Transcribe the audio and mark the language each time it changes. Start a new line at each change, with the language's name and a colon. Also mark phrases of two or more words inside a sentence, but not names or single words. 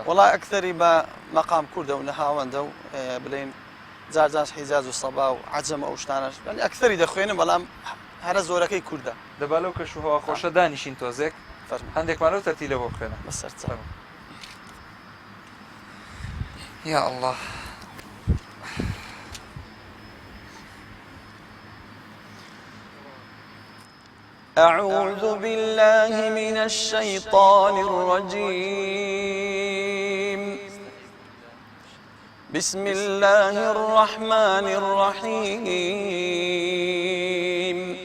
Central Kurdish: وڵای ئەکتەری بە مەقام کوردە و نەهاوەندە و بڵێن جارجاش حیجاز و سەبا و عەجەم ئەو شتانەش ئەکتەری دەخوێنم بەڵام هەرە زۆرەکەی کووردە. دەبا لەو کەشوهەوا خۆشە دانیشین تۆزێک هەندێکمان لەو تەرتیلە بۆ بخوێنە بەسەر
Arabic: یا الله. أعوذ بالله من الشيطان الرجيم. بسم الله الرحمن الرحيم.